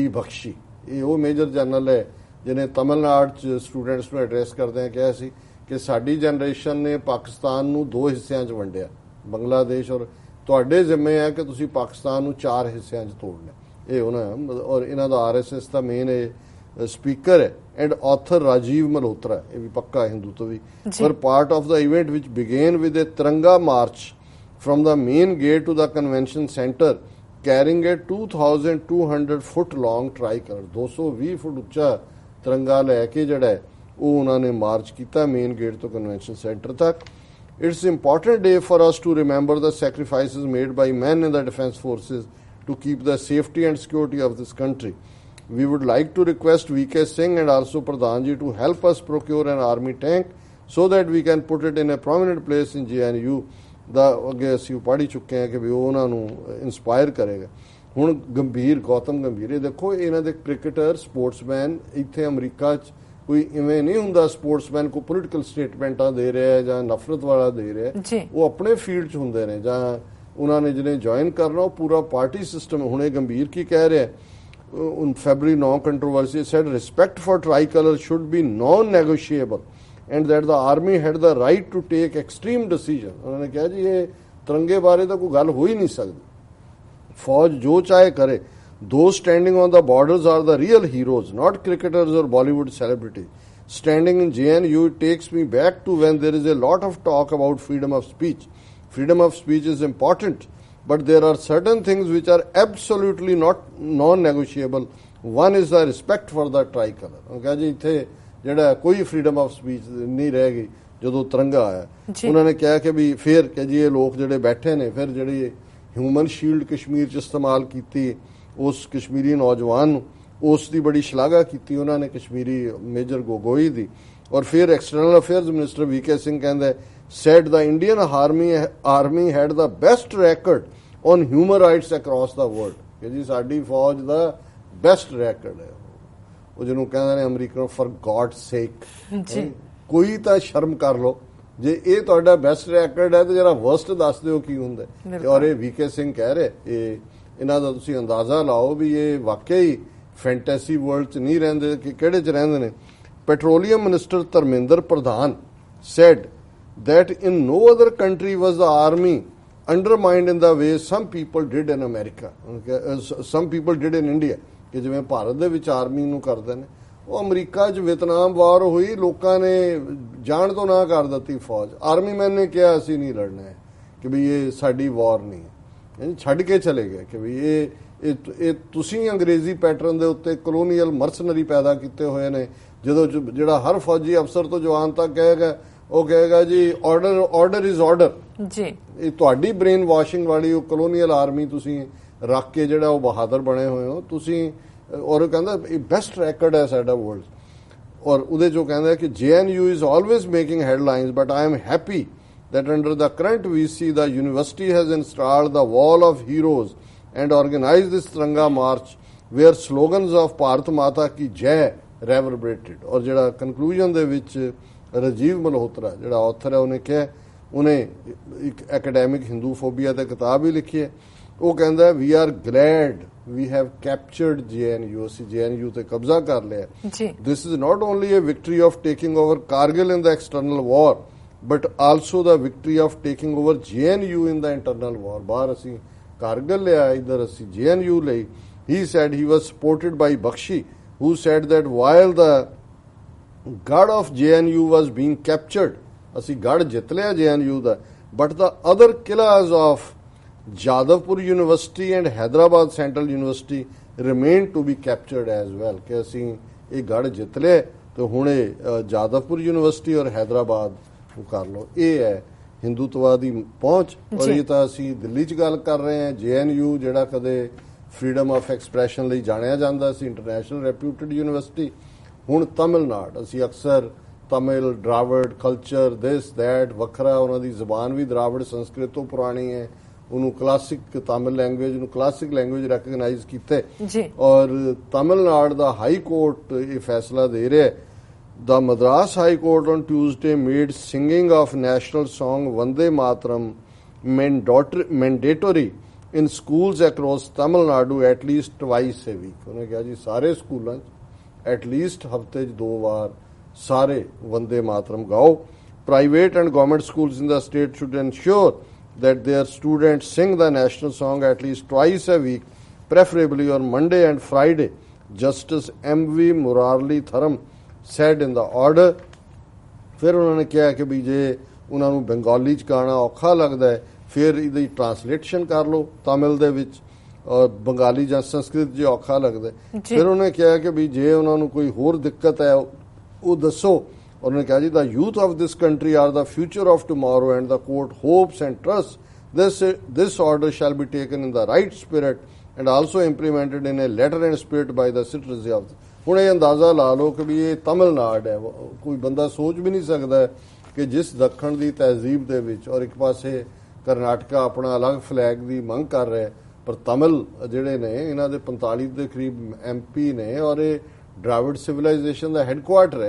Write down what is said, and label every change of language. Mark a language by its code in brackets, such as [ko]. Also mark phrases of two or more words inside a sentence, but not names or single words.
[pa] ਬਖਸ਼ੀ, ਇਹ ਉਹ ਮੇਜਰ ਜਨਰਲ ਹੈ ਜਿਹਨੇ ਤਮਿਲਨਾਡੂ ਚ ਸਟੂਡੈਂਟਸ ਨੂੰ ਐਡਰੈਸ ਕਰਦਿਆਂ ਕਿਹਾ ਸੀ ਕਿ ਸਾਡੀ ਜਨਰੇਸ਼ਨ ਨੇ ਪਾਕਿਸਤਾਨ ਨੂੰ 2 ਹਿੱਸਿਆਂ 'ਚ ਵੰਡਿਆ, ਬੰਗਲਾਦੇਸ਼, ਔਰ ਤੁਹਾਡੇ ਜ਼ਿੰਮੇ ਹੈ ਕਿ ਤੁਸੀਂ ਪਾਕਿਸਤਾਨ ਨੂੰ 4 ਹਿੱਸਿਆਂ 'ਚ ਤੋੜਨਾ। ਇਹ ਉਹਨਾਂ ਔਰ ਇਹਨਾਂ ਦਾ RSS ਦਾ ਮੇਨ ਇਹ ਸਪੀਕਰ ਹੈ [en] and author [pa] ਰਾਜੀਵ ਮਲਹੋਤਰਾ, ਇਹ ਵੀ ਪੱਕਾ ਹਿੰਦੂਤਵ ਵੀ, ਪਰ [en] part of the event [pa] ਵਿਚ [en] began with a Tiranga march from the main gate to the convention center carrying a 2200 foot long tricolor, [pa] 220 ਫੁੱਟ ਉੱਚਾ ਤਿਰੰਗਾ ਲੈ ਕੇ ਜਿਹੜਾ ਉਹ ਉਹਨਾਂ ਨੇ ਮਾਰਚ ਕੀਤਾ [en] main gate [pa] ਤੋਂ [en] convention center [pa] ਤੱਕ। [en] It's an important day for us to remember the sacrifices made by men in the defense forces to keep the safety and security of this country. We would like to request VK Singh and also Pradhan ji to help us procure an army tank so that we can put it in a prominent place in JNU [pa] ਦਾ ਅੱਗੇ ਅਸੀਂ ਪੜ੍ਹ ਚੁੱਕੇ ਹਾਂ ਕਿ ਵੀ ਉਹ ਉਹਨਾਂ ਨੂੰ ਇੰਸਪਾਇਰ ਕਰੇਗਾ। ਹੁਣ ਗੰਭੀਰ, ਗੌਤਮ ਗੰਭੀਰ, ਇਹ ਦੇਖੋ ਇਹਨਾਂ ਦੇ [en] cricketer sportsman, [pa] ਇੱਥੇ ਅਮਰੀਕਾ 'ਚ ਕੋਈ ਇਵੇਂ ਨਹੀਂ ਹੁੰਦਾ ਸਪੋਰਟਸਮੈਨ ਕੋਈ [en] political statements [pa] ਦੇ ਰਿਹਾ ਜਾਂ ਨਫ਼ਰਤ ਵਾਲਾ ਦੇ ਰਿਹਾ, ਉਹ ਆਪਣੇ ਫੀਲਡ 'ਚ ਹੁੰਦੇ ਨੇ ਜਾਂ ਉਹਨਾਂ ਨੇ ਜਿਹਨੇ ਜੁਆਇਨ ਕਰਨਾ ਉਹ ਪੂਰਾ [en] party system. [pa] ਹੁਣ ਇਹ ਗੰਭੀਰ ਕੀ ਕਹਿ ਰਿਹਾ, [en] February 9 controversy said respect for tricolor should be non-negotiable and that the army had the right to take extreme decision. [pa] ਉਹਨਾਂ ਨੇ ਕਿਹਾ ਜੀ ਇਹ ਤਿਰੰਗੇ ਬਾਰੇ ਤਾਂ ਕੋਈ ਗੱਲ ਹੋ ਹੀ ਨਹੀਂ ਸਕਦੀ, ਫੌਜ ਜੋ ਚਾਹੇ ਕਰੇ। [en] Those standing on the borders are the real heroes, not cricketers or Bollywood celebrities. Standing in JNU, it takes me back to when there is a lot of talk about freedom of speech. Freedom of speech is important, but there are certain things which are absolutely not non-negotiable. One is the respect for the tricolor. [pa] ਉਹ ਕਿਹਾ ਜੀ ਇੱਥੇ ਜਿਹੜਾ ਕੋਈ [en] freedom of speech [pa] ਨਹੀਂ ਰਹਿ ਗਈ ਜਦੋਂ ਤਿਰੰਗਾ ਆਇਆ। ਉਹਨਾਂ ਨੇ ਕਿਹਾ ਕਿ ਵੀ ਫਿਰ ਕਿ ਜੀ ਇਹ ਲੋਕ ਜਿਹੜੇ ਬੈਠੇ ਨੇ, ਫਿਰ ਜਿਹੜੀ [en] human shield [pa] ਕਸ਼ਮੀਰ 'ਚ ਇਸਤੇਮਾਲ ਕੀਤੀ ਉਸ ਕਸ਼ਮੀਰੀ ਨੌਜਵਾਨ ਨੂੰ, ਉਸ ਦੀ ਬੜੀ ਸ਼ਲਾਘਾ ਕੀਤੀ ਉਹਨਾਂ ਨੇ ਕਸ਼ਮੀਰੀ ਮੇਜਰ ਗੋਗੋਈ ਦੀ। ਔਰ ਫਿਰ [en] external affairs minister [pa] VK ਸਿੰਘ ਕਹਿੰਦਾ [en] said the Indian army had the best record on human rights across the world, [pa] ਕਿ ਜੀ ਸਾਡੀ ਫੌਜ ਦਾ [en] best record [pa] ਹੈ। ਉਹ ਜਿਹਨੂੰ ਕਹਿੰਦੇ ਨੇ ਅਮਰੀਕਨ [en] for God's sake, [pa] ਕੋਈ ਤਾਂ ਸ਼ਰਮ ਕਰ ਲਓ, ਜੇ ਇਹ ਤੁਹਾਡਾ [en] best record [pa] ਹੈ ਤੇ ਜਰਾ ਵਰਸਟ ਦੱਸ ਦਿਓ ਕੀ ਹੁੰਦਾ। ਔਰ ਇਹ VK ਸਿੰਘ ਕਹਿ ਰਹੇ, ਇਹ ਇਹਨਾਂ ਦਾ ਤੁਸੀਂ ਅੰਦਾਜ਼ਾ ਲਾਓ ਵੀ ਇਹ ਵਾਕਈ [en] fantasy world [pa] 'ਚ ਨਹੀਂ ਰਹਿੰਦੇ ਕਿ ਕਿਹੜੇ 'ਚ ਰਹਿੰਦੇ ਨੇ। [en] petroleum minister [pa] ਧਰਮਿੰਦਰ ਪ੍ਰਧਾਨ [en] said that in no other country was the army undermined in the way some people did in America, some people did in India, [pa] ਕਿ ਜਿਵੇਂ ਭਾਰਤ ਦੇ ਵਿੱਚ ਆਰਮੀ ਨੂੰ ਕਰਦੇ ਨੇ। ਉਹ ਅਮਰੀਕਾ 'ਚ [en] Vietnam war [pa] ਹੋਈ, ਲੋਕਾਂ ਨੇ ਜਾਣ ਤੋਂ ਨਾ ਕਰ ਦਿੱਤੀ ਫੌਜ, [en] army man [pa] ਨੇ ਕਿਹਾ ਅਸੀਂ ਨਹੀਂ ਲੜਨਾ ਹੈ ਕਿ ਵੀ ਇਹ ਸਾਡੀ ਵਾਰ ਨਹੀਂ ਹੈ, ਛੱਡ ਕੇ ਚਲੇ ਗਏ ਕਿ ਵੀ ਇਹ ਤੁਸੀਂ ਅੰਗਰੇਜ਼ੀ ਪੈਟਰਨ ਦੇ ਉੱਤੇ [en] colonial mercenary [pa] ਪੈਦਾ ਕੀਤੇ ਹੋਏ ਨੇ। ਜਦੋਂ ਜਿਹੜਾ ਹਰ ਫੌਜੀ ਅਫਸਰ ਤੋਂ ਜਵਾਨ ਤੱਕ ਕਹੇਗਾ, ਉਹ ਕਹੇਗਾ ਜੀ [en] order is order [pa] ਜੀ। ਇਹ ਤੁਹਾਡੀ [en] brain washing [pa] ਵਾਲੀ ਉਹ [en] colonial army [pa] ਤੁਸੀਂ ਰੱਖ ਕੇ ਜਿਹੜਾ ਉਹ ਬਹਾਦਰ ਬਣੇ ਹੋਏ ਹੋ ਤੁਸੀਂ। ਔਰ ਉਹ ਕਹਿੰਦਾ ਇਹ [en] best record [pa] ਹੈ ਸਾਡਾ ਵਰਲਡ। ਔਰ ਉਹਦੇ 'ਚੋਂ ਕਹਿੰਦਾ ਕਿ [en] JNU is always making headlines, but I am happy that under the current VC the university has installed the wall of heroes and organized this Tiranga march where slogans of [hi] भारत माता की जय [en] reverberated। [pa] ਔਰ ਜਿਹੜਾ ਕਨਕਲੂਜਨ ਦੇ ਵਿੱਚ ਰਾਜੀਵ ਮਲਹੋਤਰਾ ਜਿਹੜਾ ਆਥਰ ਹੈ ਉਹਨੇ ਕਿਹਾ, ਉਹਨੇ ਇੱਕ [en] academic Hinduphobia [pa] ਤੇ ਕਿਤਾਬ ਹੀ ਲਿਖੀ ਹੈ। ਉਹ ਕਹਿੰਦਾ [en] we are glad we have captured JNU, [pa] ਅਸੀਂ JNU ਤੇ ਕਬਜ਼ਾ ਕਰ ਲਿਆ। [en] this is not only a victory of taking over Kargil in the external war but also the victory of taking over JNU in the internal war. [pa] ਬਾਹਰ ਅਸੀਂ ਕਾਰਗਿਲ ਲਿਆ, ਇੱਧਰ ਅਸੀਂ JNU ਲਈ। [en] He said he was supported by Bakshi, who said that while the gad of JNU was being captured, [pa] ਅਸੀਂ ਗੜ ਜਿੱਤ ਲਿਆ JNU ਦਾ, [en] but the other killas of Jadavpur University and Hyderabad Central University remain to be captured as well। [pa] ਕਿ ਅਸੀਂ ਇਹ ਗੜ ਜਿੱਤ ਲਏ ਤੇ ਹੁਣ ਇਹ ਜਾਦਵਪੁਰ ਯੂਨੀਵਰਸਿਟੀ ਔਰ ਹੈਦਰਾਬਾਦ ਨੂੰ ਕਰ ਲਓ। ਇਹ ਹੈ ਹਿੰਦੂਤਵਾ ਦੀ ਪਹੁੰਚ। ਔਰ ਜੀ। ਇਹ ਤਾਂ ਅਸੀਂ ਦਿੱਲੀ 'ਚ ਗੱਲ ਕਰ ਰਹੇ ਹਾਂ। JNU ਜਿਹੜਾ ਕਦੇ [en] freedom of expression [pa] ਲਈ ਜਾਣਿਆ ਜਾਂਦਾ ਸੀ, [en] international reputed university, [pa] ਹੁਣ ਤਮਿਲਨਾਡ। ਅਸੀਂ ਅਕਸਰ ਤਮਿਲ, ਡਰਾਵੜ ਕਲਚਰ, [en] this that [pa] ਵੱਖਰਾ, ਉਹਨਾਂ ਦੀ ਜ਼ਬਾਨ ਵੀ ਦਰਾਵੜ ਸੰਸਕ੍ਰਿਤ ਤੋਂ ਪੁਰਾਣੀ ਹੈ, ਉਹਨੂੰ [en] classic Tamil language [pa] ਨੂੰ [en] classic language recognise [pa] ਕੀਤੇ। ਜੀ। ਔਰ ਤਮਿਲਨਾਡ ਦਾ [en] high court [pa] ਇਹ ਫੈਸਲਾ ਦੇ ਰਿਹਾ ਹੈ। [en] The Madras High Court on Tuesday made singing of national song Vande Mataram mandatory in schools across Tamil Nadu at least twice a week. [pa] ਉਹਨੇ ਕਿਹਾ ਜੀ ਸਾਰੇ ਸਕੂਲਾਂ 'ਚ [en] at least [pa] ਹਫਤੇ 'ਚ 2 ਵਾਰ ਸਾਰੇ ਵੰਦੇ ਮਾਤਰਮ ਗਾਓ। [en] Private and government schools in the state should ensure that their students sing the national song at least twice a week, preferably on Monday and Friday. Justice M.V. Muralidharan said in the order। [pa] ਫਿਰ ਉਹਨਾਂ ਨੇ ਕਿਹਾ ਕਿ ਵੀ ਜੇ ਉਹਨਾਂ ਨੂੰ ਬੰਗਾਲੀ 'ਚ ਗਾਣਾ ਔਖਾ ਲੱਗਦਾ ਹੈ ਫਿਰ ਇਹਦੀ ਟਰਾਂਸਲੇਸ਼ਨ ਕਰ ਲਓ ਤਮਿਲ ਦੇ ਵਿੱਚ, ਔਰ ਬੰਗਾਲੀ ਜਾਂ ਸੰਸਕ੍ਰਿਤ ਜੇ ਔਖਾ ਲੱਗਦਾ ਹੈ। ਫਿਰ ਉਹਨੇ ਕਿਹਾ ਕਿ ਵੀ ਜੇ ਉਹਨਾਂ ਨੂੰ ਕੋਈ ਹੋਰ ਦਿੱਕਤ ਹੈ ਉਹ ਦੱਸੋ। ਉਹਨਾਂ ਨੇ ਕਿਹਾ ਜੀ, [en] the youth of this country are the future of tomorrow and the court hopes and trusts this order shall be taken in the right spirit and also implemented in a letter and spirit by the citizens of [pa] ਹੁਣ ਇਹ ਅੰਦਾਜ਼ਾ ਲਾ ਲਓ ਕਿ ਵੀ ਇਹ ਤਮਿਲਨਾਡ ਹੈ। ਕੋਈ ਬੰਦਾ ਸੋਚ ਵੀ ਨਹੀਂ ਸਕਦਾ ਕਿ ਜਿਸ ਦੱਖਣ ਦੀ ਤਹਿਜ਼ੀਬ ਦੇ ਵਿੱਚ, ਔਰ ਇੱਕ ਪਾਸੇ ਕਰਨਾਟਕਾ ਆਪਣਾ ਅਲੱਗ ਫਲੈਗ ਦੀ ਮੰਗ ਕਰ ਰਿਹਾ, ਪਰ ਤਮਿਲ ਜਿਹੜੇ ਨੇ ਇਹਨਾਂ ਦੇ 45 ਦੇ ਕਰੀਬ MP ਨੇ, ਔਰ ਇਹ ਡਰਾਵਿਡ ਸਿਵਲਾਈਜੇਸ਼ਨ ਦਾ ਹੈੱਡਕੁਆਰਟਰ ਹੈ।